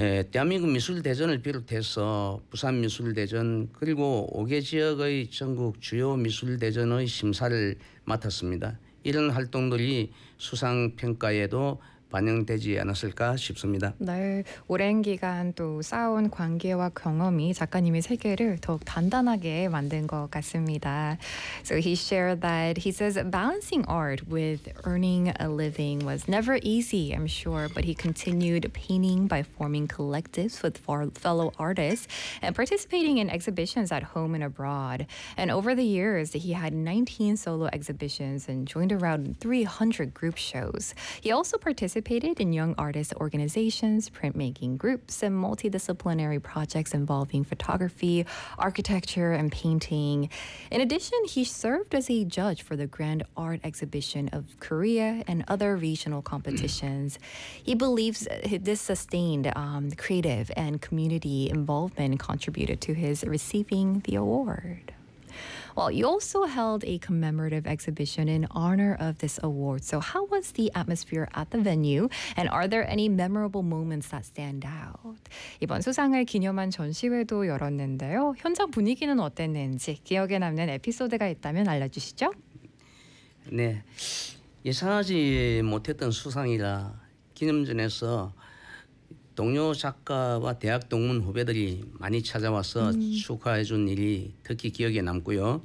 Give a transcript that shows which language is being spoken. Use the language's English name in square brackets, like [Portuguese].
[Korean] 대한민국 미술대전을 비롯해서 부산미술대전 그리고 5개 지역의 전국 주요 미술대전의 심사를 맡았습니다. 이런 활동들이 수상평가에도 반영되지 않았을까 싶습니다. 네, 오랜 기간 또 쌓아온 관계와 경험이 작가님의 세계를 더욱 단단하게 만든 것 같습니다. [English] So he shared that he says balancing art with earning a living was never easy, I'm sure, but he continued painting by forming collectives with fellow artists and participating in exhibitions at home and abroad. And over the years, he had 19 solo exhibitions and joined around 300 group shows. He also participated in young artist organizations, printmaking groups, and multidisciplinary projects involving photography, architecture, and painting. In addition, he served as a judge for the Grand Art Exhibition of Korea and other regional competitions. He believes this sustained creative and community involvement contributed to his receiving the award. Well, you also held a commemorative exhibition in honor of this award. So how was the atmosphere at the venue? And are there any memorable moments that stand out? [Korean] 이번 수상을 기념한 전시회도 열었는데요. 현장 분위기는 어땠는지 기억에 남는 에피소드가 있다면 알려주시죠. 네, 예상하지 못했던 수상이라 기념전에서 동료 작가와 대학 동문 후배들이 많이 찾아와서 축하해 준 일이 특히 기억에 남고요.